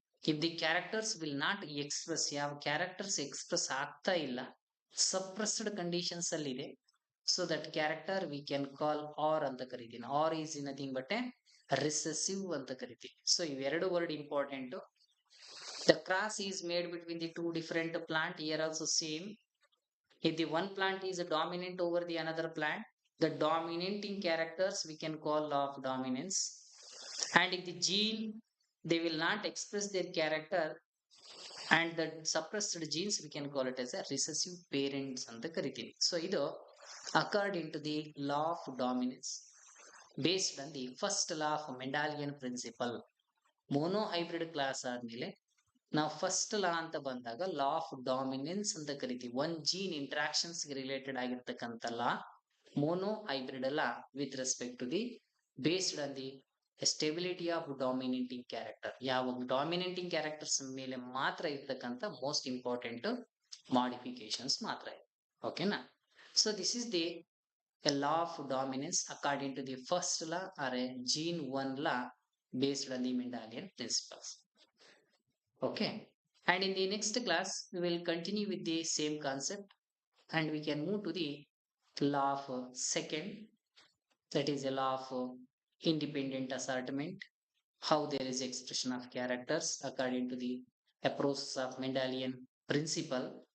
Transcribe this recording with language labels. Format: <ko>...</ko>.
<en>if the characters will not express,</en> <kn>ಯಾವ</kn> <en>characters express</en> <kn>ಆಗ್ತಾ ಇಲ್ಲ,</kn> <en>suppressed conditions</en> <kn>ಅಲ್ಲಿ ಇದೆ,</kn> <en>so that character we can call R</en> <kn>ಅಂತ ಕರಿತೀನಿ.</kn> <en>R is nothing but a recessive</en> <kn>ಅಂತ ಕರಿತೀವಿ.</kn> <en>so</en> <kn>ಇವೆರಡು</kn> <en>Word important. The cross is made between the 2 different plant. Here also same. If the one plant is dominant over the another plant, the dominating characters we can call law of dominance. And in the gene, they will not express their character, and the suppressed genes we can call it as a recessive parents</en> <kn>ಅಂತ ಕರಿತೀವಿ.</kn> <en>So</en> <kn>ಇದು</kn> <en>according to the law of dominance based on the first law of Mendelian principle. Monohybrid class</en> <kn>ಆದ್ಮೇಲೆ ನಾವು</kn> <en>first law</en> <kn>ಅಂತ ಬಂದಾಗ</kn> <en>law of dominance</en> <kn>ಅಂತ ಕರಿತೀವಿ.</kn> <en>one gene interactions related</en> <kn>ಆಗಿರ್ತಕ್ಕಂಥ</kn> <en>Law monohybrid law with respect to the based on the stability of dominating character.</en> <kn>ಯಾವ</kn> <en>dominating characters</en> <kn>ಮೇಲೆ ಮಾತ್ರ ಇರ್ತಕ್ಕಂಥ</kn> <en>most important modifications</en> <kn>ಮಾತ್ರ ಇದೆ. ಓಕೆನಾ?</kn> <en>So this is the a law of dominance according to the first law or a gene one law based on the Mendelian principles. Okay, and in the next class we will continue with the same concept, and we can move to the law of second, that is a law of independent assortment, how there is expression of characters according to the approach of Mendelian principle.</en>